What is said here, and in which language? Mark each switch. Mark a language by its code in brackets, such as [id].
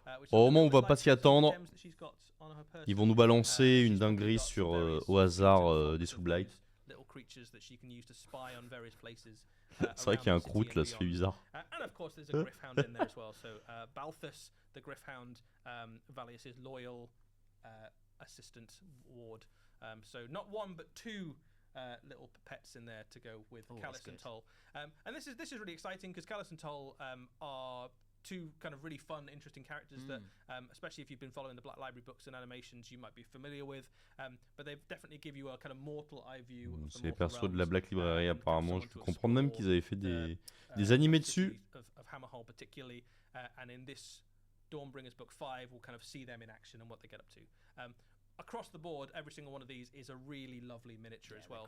[fr] Au moment où on va pas s'y attendre, ils vont nous balancer une dinguerie sur au hasard des Soulblight. C'est vrai qu'il y a un croûte là, ça fait bizarre. [en] And of course, there's a Griffhound in there as well. So Balthus, the Griffhound, Valius's loyal assistant ward. So not one but two little pets in there to go with Callus and Toll. And this is really exciting because Callus and Toll are two kind of really fun, interesting characters that, especially if you've been following the Black Library books and animations, you might be familiar with. But they definitely give you a kind of mortal eye view. [fr] C'est les persos de la Black Library apparemment. Je peux comprendre même qu'ils avaient fait des animés dessus. [en] Of Hammerhall particularly, and in this Dawnbringers book 5, we'll kind of see them in action and what they get up to. Across the board, every single one of these is a really lovely miniature as well.